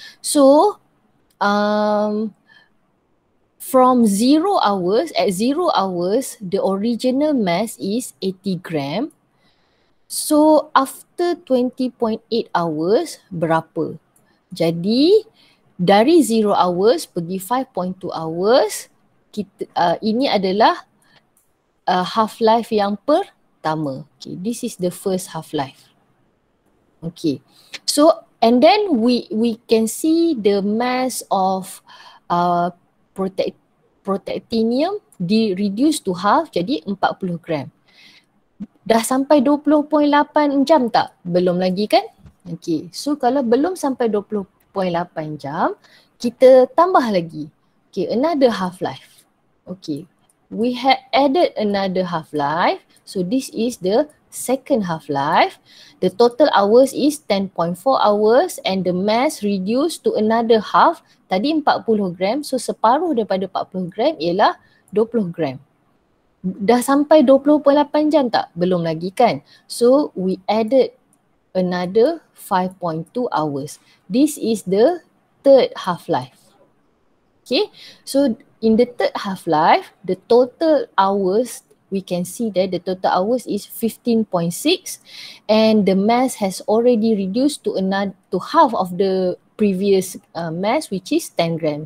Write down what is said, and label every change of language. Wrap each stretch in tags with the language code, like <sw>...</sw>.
<en>So from 0 hours, at 0 hours, the original mass is 80 gram. So after 20.8 hours, berapa?</en> <ms>Jadi dari 0 hours pergi 5.2 hours, ini adalah half-life yang pertama.</ms> <en>Okay, this is the first half-life. Okay, so and then we can see the mass of protactinium reduced to half,</en> <ms>jadi 40 gram. Dah sampai 20.8 jam tak? Belum lagi kan? Okay, so kalau belum sampai 20.8 jam, kita tambah lagi.</ms> <en>Okay, another half-life. Okay, we had added another half-life. So this is the second half-life. The total hours is 10.4 hours and the mass reduced to another half.</en> <ms>Tadi 40 gram, so separuh daripada 40 gram ialah 20 gram. Dah sampai 20.8 jam tak? Belum lagi kan?</ms> <en>So we added another 5.2 hours. This is the third half-life. Okay, so in the third half-life, the total hours, we can see that the total hours is 15.6 and the mass has already reduced to half of the previous mass, which is 10 gram.</en>